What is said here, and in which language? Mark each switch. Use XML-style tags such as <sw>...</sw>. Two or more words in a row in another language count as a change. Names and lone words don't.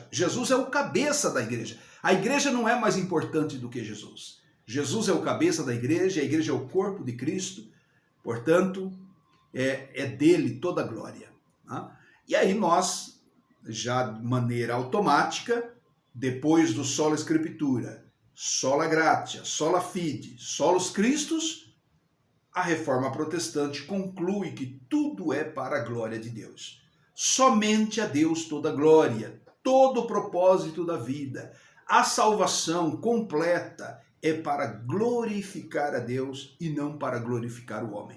<pt>Jesus é o cabeça da igreja. A igreja não é mais importante do que Jesus. Jesus é o cabeça da igreja, a igreja é o corpo de Cristo, portanto, é dele toda a glória. E aí nós, já de maneira automática, depois do</pt> <la>sola scriptura, sola gratia, sola fide, solos Christus,</la> <pt>a reforma protestante conclui que tudo é para a glória de Deus. Somente a Deus toda a glória, todo o propósito da vida, a salvação completa é para glorificar a Deus e não para glorificar o homem.</pt>